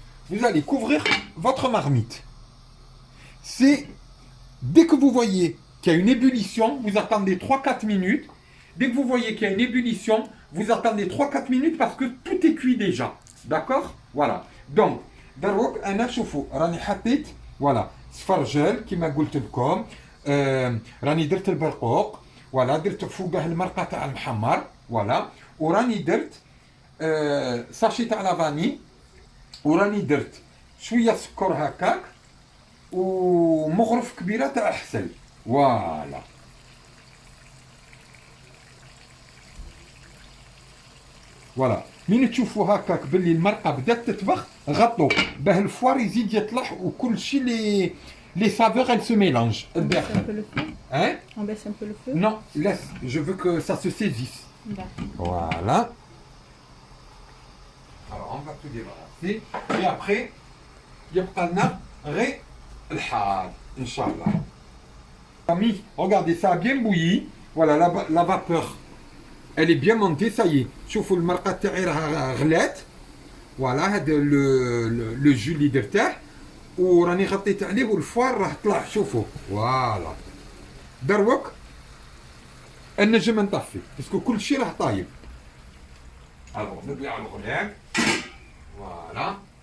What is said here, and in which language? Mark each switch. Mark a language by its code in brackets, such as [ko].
[fr] Vous allez couvrir votre marmite. C'est dès que vous voyez qu'il y a une ébullition, vous attendez 3-4 minutes. Dès que vous voyez qu'il y a une ébullition, vous attendez 3-4 minutes parce que tout est cuit déjà. D'accord? Voilà. [ar] Donc, دروك أنا شوفوا راني حطيت voilà سفرجل كما قلت لكم راني درت البرقوق voilà درت فوقه المرقة تاع المحمر voilà وراني درت ساشي تاع لافاني وراني درت شويه سكر هكاك ومغرف كبيره تاع حسل فوالا فوالا من تشوفوا هكاك باللي المرقه بدات تطبخ غطوا باه الفوار يزيد يطلع وكل شيء les saveurs elles se mélangent. [fr] On baisse un peu le feu. Hein? On baisse un peu le feu. Non, laisse, je veux que ça se saisisse. Voilà. Alors on va tout débarrasser et après يبقى لنا غير الحار ان شاء الله. Amis, regardez, ça a bien bouilli. Voilà, la vapeur elle est bien montée, ça y est. [ar] شوفوا المرقه تاعي راها غلات. Voilà, هذا le jus اللي درته وراني غطيت عليه والفوار راه طلع شوفوا. فوالا. دروك النجم نطفي باسكو كل شيء راه طايب. الوغ نبلع الغلاف. فوالا.